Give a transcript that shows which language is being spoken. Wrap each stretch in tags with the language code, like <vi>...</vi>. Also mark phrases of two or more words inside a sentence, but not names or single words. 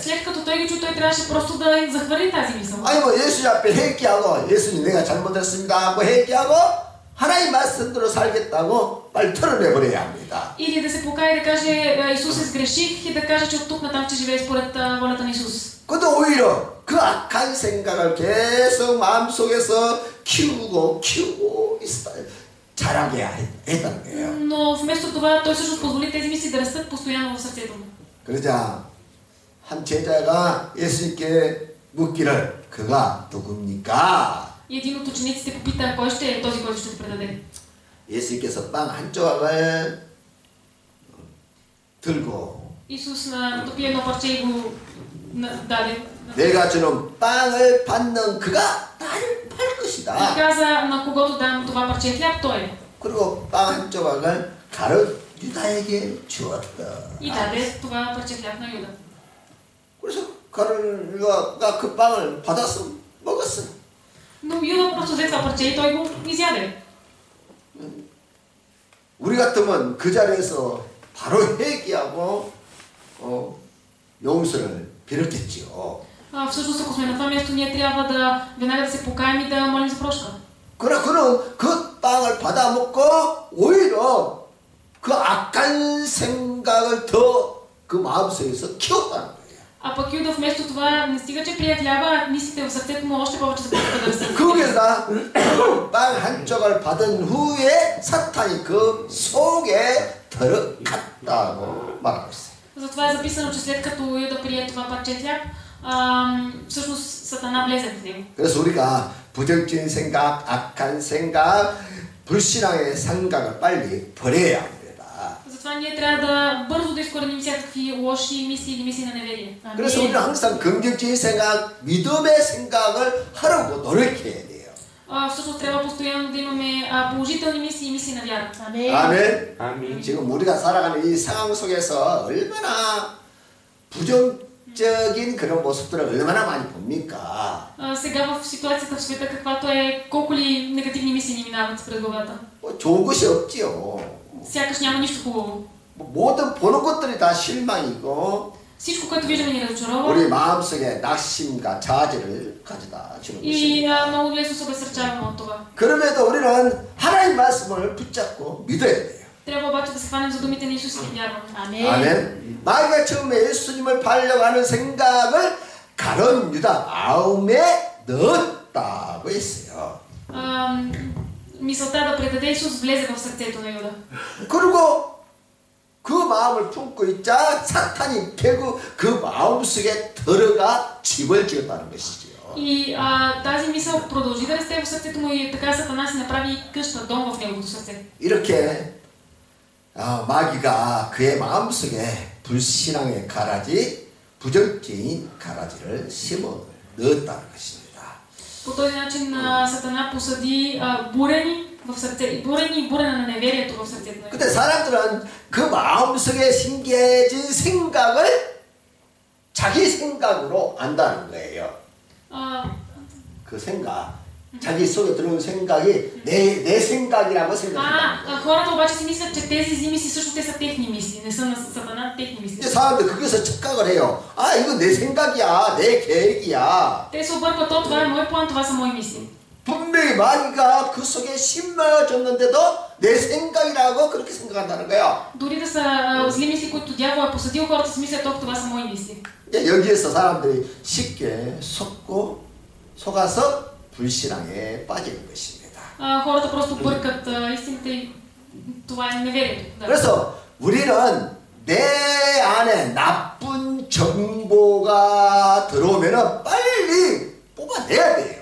<bg>След като той ги чу, той трябваше просто да захвърли тази мисъл.</bg> <ko>아니 뭐 예수님 앞에 회개하고 예수님 내가 잘못했습니다 하고 회개하고 하나님 말씀대로 살겠다고 빨리 털어내버려야 합니다.</ko> <bg>Или да се покае и да каже Исус сгреших и да каже, че от тук натам ще живее според волята на Исус.</bg> <ko>그것도 오히려 그 악한 생각을 계속 마음속에서 키우고 자라게 했다는 거예요.</ko> <bg>Но вместо това той всъщност позволи тези мисли да растат постоянно в сърцето му.</bg> <ko>그러자 한 제자가 예수님께 묻기를 그가 누굽니까?</ko> <bg>И един от учениците попита, кой ще е този, който ще го предаде.</bg> <ko>예수님께서 빵 한 조각을 들고</ko> <bg>Исус натопи едно парче и го даде.</bg> <ko>내가 주는 빵을 받는 그가 나를 팔</ko> <bg>И</bg> <ko>것이다.</ko> <bg>каза, на когото дам това парче хляб, той е.</bg> <ko>그리고 빵 한 조각을 가룟 유다에게 주었다.</ko> <bg>И даде това парче хляб на Юда.</bg> <ko>그래서 가룟 유다가 그 빵을 받아서 먹었어.</ko> <bg>Но Юда просто взе това парче и той го изяде.</bg> <ko>우리 같으면 그 자리에서 바로 회개하고 용서를 빌었겠지요.</ko> <bg>Всъщност, ако сме на това място, ние трябва да веднага да се покаем и да молим за прошка.</bg> <ko>그러나 그는 그 빵을 받아 먹고 오히려 그 악한 생각을 더 그 마음속에서 키웠다는 거예요.</ko> <bg>А пък Юда вместо това не стига, че прие хляба, мислите в сърцето му още повече започнаха да растат.</bg> <ko>거기에다 빵 한 조각을 받은 후에 사탄이 그 속에 들어갔다고 말하고 있어요.</ko> <bg>Затова е записано, че след като Юда прие това парче хляб, всъщност Сатана влезе в него.</bg> <ko>그래서 우리가 부정적인 생각, 악한 생각, 불신앙의 생각을 빨리 버려야 합니다.</ko> <bg>Затова ние трябва да бързо да изкореним всякакви лоши мисли или мисли на неверие.</bg> <ko>그래서 우리는 항상 긍정적인 생각, 믿음의 생각을 하려고 노력해야 돼요. Всъщност трябва постоянно да имаме положителни мисли и мисли на вяра. 아멘. 지금 우리가 살아가는 이 상황 속에서 얼마나 부정적인 그런 모습들을 얼마나 많이 봅니까?</ko> <bg>Сега в ситуацията в света, каквато е, колко ли негативни мисли ни минават пред главата?</bg> <ko>뭐 좋은 것이 없지요.</ko> <bg>Сякаш няма нищо хубаво.</bg> <ko>모든 보는 것들이 다 실망이고</ko> <bg>Всичко, което виждаме, ни разочарова.</bg> <ko>우리 마음속에 낙심과 좌절을 가져다 주는</ko> <bg>И</bg> <ko>것입니다.</ko> <bg>много лесно се обезсърчаваме от това.</bg> <ko>그럼에도 우리는 하나님 말씀을 붙잡고 믿어야 돼요.</ko> <bg>Трябва обаче да се хванем за думите на Исус и да вярваме.</bg> <ko>아멘. 마귀가 처음에 예수님을 팔려고 하는 생각을 가룟 유다 마음에 넣었다고 했어요.</ko> <bg>Мисълта да предаде Исус влезе в сърцето на Юда.</bg> <ko>그리고 그 마음을 품고 있자 사탄이 결국 그 마음속에 들어가 집을 지었다는 것이죠.</ko> <bg>И тази мисъл продължи да расте в сърцето му и така Сатана си направи къща, дом в неговото сърце.</bg> <ko>이렇게 마귀가 그의 마음속에 불신앙의 가라지, 부정적인 가라지를 심어 넣었다는 것입니다.</ko> <bg>По този начин Сатана посади бурени в сърце, бурени и бурена на неверието в сърцето на Юда.</bg> <ko>근데 사람들은 그 마음속에 심겨진 생각을 자기 생각으로 안다는 거예요. 그 생각, 자기 속에 들어온 생각이 내 생각이라고 생각한다는 거예요.</ko> <bg>Хората обаче си мислят, че тези зими си също те са техни мисли, не са на Сатана техни мисли.</bg> <ko>이제 사람들 거기서 착각을 해요. 이거 내 생각이야, 내 계획이야.</ko> <bg>Те се объркват, това е мой план, това са мои мисли.</bg> <ko>분명히 마귀가 그 속에 심어졌는데도 내 생각이라고 그렇게 생각한다는 거예요.</ko> <bg>Дори да са зли мисли, които дявол е посадил, хората си мислят, това са мои мисли.</bg> <ko>여기에서 사람들이 쉽게 속아서 불신앙에 빠지는 것입니다.</ko> <bg>Хората просто бъркат истината и това е неверието. Да.</bg> <ko>그래서 우리는 내 안에 나쁜 정보가 들어오면 빨리 뽑아내야 돼요.</ko>